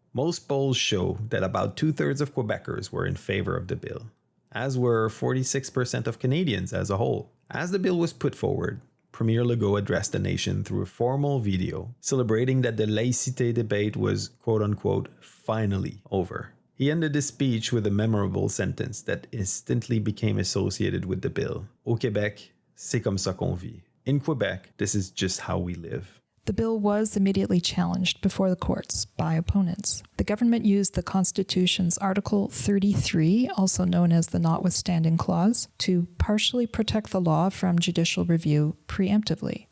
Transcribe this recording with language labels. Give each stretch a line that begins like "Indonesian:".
English: Most polls show that about 2/3 of Quebecers were in favor of the bill, as were 46% of Canadians as a whole. As the bill was put forward, Premier Legault addressed the nation through a formal video celebrating that the laïcité debate was, quote-unquote, finally over. He ended his speech with a memorable sentence that instantly became associated with the bill.
French: Au Québec, c'est comme ça qu'on vit.
English: In Quebec, this is just how we live. The bill was immediately challenged before the courts by opponents. The government used the Constitution's Article 33, also known as the Notwithstanding Clause, to partially protect the law from judicial review preemptively.